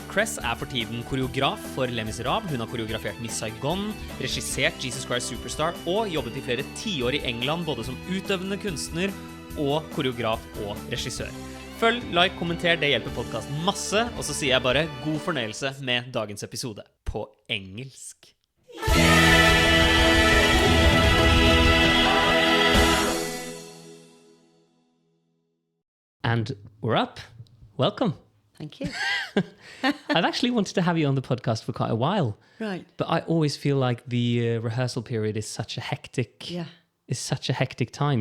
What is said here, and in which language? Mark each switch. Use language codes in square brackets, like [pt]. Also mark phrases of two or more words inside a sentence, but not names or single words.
[no] Cress for tiden koreograf for Les Misérables. Hun har koreografert Miss Saigon, regissert Jesus Christ Superstar og jobbet i flere tiår i England både som utøvende kunstner og koreograf og regissør. Følg, like, kommenter, det hjelper podcasten masse, og så sier jeg bare god fornøyelse med dagens episode på engelsk. [en] And we're up. Welcome. Thank you. I've actually wanted to have you on the podcast for quite a while. Right. But I always feel like the rehearsal period is such a hectic time.